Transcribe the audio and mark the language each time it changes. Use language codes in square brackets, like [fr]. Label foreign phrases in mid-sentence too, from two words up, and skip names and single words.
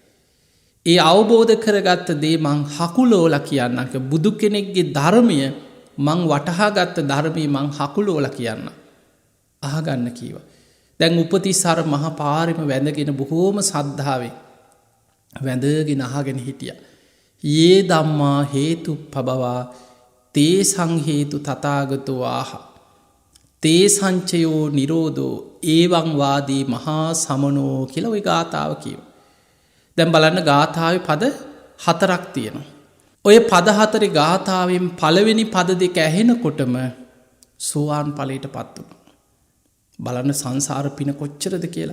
[si] ඒ අවබෝධ කරගත්ත දේ මං හකුලෝලා කියන්නක බුදු කෙනෙක්ගේ ධර්මය මං වටහාගත්ත ධර්මය මං හකුලෝලා කියන්න. අහගන්න කීව. දැන් උපතිස්සර මහ පාරෙම වැඳගෙන බොහෝම සද්ධාවේ වැඳගෙන අහගෙන හිටිය. [pi] ඒ ධම්මා හේතු පබවා තේ සංහේතු තථාගතෝ ආහ. තේ සංචයෝ නිරෝධෝ ඒවං වාදී මහා සමනෝ [si] කියලා ඔය ගාථාව කියව. දැන් බලන්න ගාථාවේ පද 4ක් තියෙනවා. ඔය පද 4 ගාථාවෙන් පළවෙනි පද දෙක ඇහෙනකොටම සෝවාන් ඵලයට පත් වුණා. බලන්න සංසාර පින කොච්චරද කියලා.